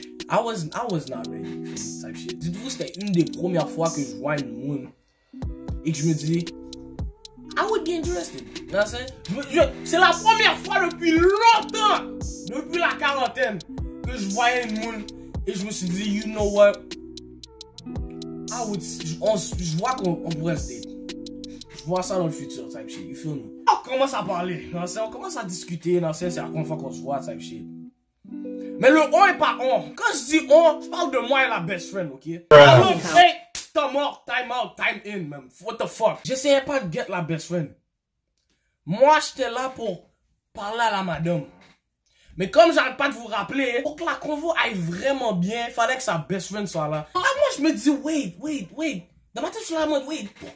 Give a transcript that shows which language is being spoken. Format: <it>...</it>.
<en>I was not ready for this type shit.</en> <fr>Dites-vous, c'était une des premières fois que je vois une moon et que je me dis,</fr> <en>I would be interested. You know what I'm saying?</en> <fr>C'est la première fois depuis longtemps, depuis la quarantaine, que je voyais une moon et je me suis dit,</fr> <en>you know what?</en> <fr>Je vois qu'on pourrait se date. Je vois ça dans le futur,</fr> <en>type shit. You feel me?</en> <fr>On commence à parler, on commence à discuter, c'est la première fois qu'on se voit,</fr> <en>type shit.</en> <fr>Mais le on est pas on. Quand je dis on, je parle de moi et la best friend, ok?</fr> <en>Alors, hey, time out, time in, man. What the fuck?</en> <fr>J'essayais pas de get la best friend. Moi, j'étais là pour parler à la madame. Mais comme j'arrête pas de vous rappeler, pour que la convo aille vraiment bien, il fallait que sa best friend soit là. Alors, moi, je me dis, wait. Dans ma tête, je suis là en mode, wait.</fr>